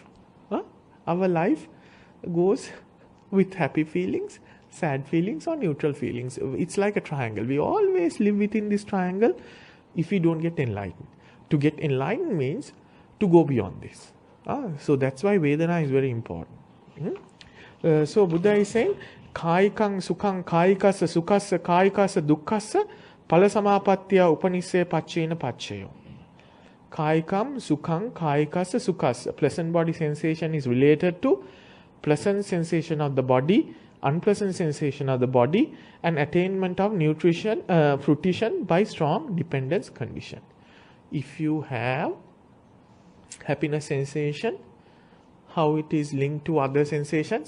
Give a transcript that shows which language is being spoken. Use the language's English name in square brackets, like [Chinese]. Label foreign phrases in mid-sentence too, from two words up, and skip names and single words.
[English] Our life goes with happy feelings, sad feelings or neutral feelings. It's like a triangle. We always live within this triangle if we don't get enlightened. To get enlightened means to go beyond this. So that's why Vedana is very important. So Buddha is saying, [Pali] Kaikang sukhang kaikasa sukhassa kaikasa dukkhassa palasamapattiya upanisse paccena pacceyo. Kaikam sukhang kaikasa sukhassa. [English] Pleasant body sensation is related to pleasant sensation of the body, unpleasant sensation of the body, and attainment of fruition by strong dependence condition. If you have happiness sensation, how it is linked to other sensations?